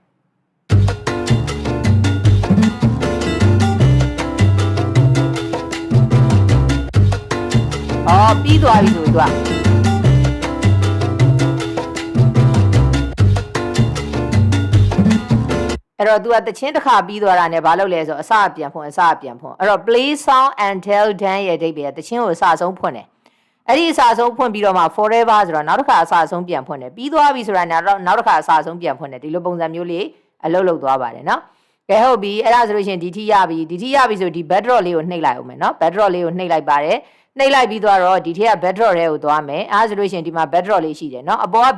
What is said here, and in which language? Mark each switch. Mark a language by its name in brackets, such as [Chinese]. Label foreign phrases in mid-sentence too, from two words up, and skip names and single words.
[Burmese] ပြီးသွားပြီဆိုတော့အဲ့တော့ तू ကတချင်းတစ်ခါပြီးသွားတာနဲ့ဘာလုပ်လဲဆိုအစပြန်ဖွင့်အဲ့တော့ [English] play song until done [Burmese] ရဲ့ အဓိပ္ပာယ်တချင်းကိုအစဆုံးဖွင့်တယ်အဲ့ဒီအစဆုံးဖွင့်ပြီးတော့မှ forever ဆိုတော့နောက်တစ်ခါအစဆုံးပြန်ဖွင့်တယ်ပြီးသွားပြီဆိုတာနောက်တစ်ခါအစဆုံးပြန်ဖွင့်တယ်ဒီလိုပုံစံမျိုးလေးအလုပ်လုပ်သွားပါတယ်နော်ကဲဟုတ်ပြီအဲ့ဒါဆိုလို့ရှိရင်ဒီထိရပြီဆိုဒီ backdrop လေးကိုနှိပ်လိုက်အောင်မယ်နော် backdrop လေးကိုနှိပ်လိုက်ပါတယ်နှိပ်လိုက်ပြီးတော့ဒီထဲက backdrop တွေကိုသွားမယ်အဲ့ဒါဆိုလို့ရှိရင်ဒီမှာ backdrop လေးရှိတယ်နော်အပေါ်က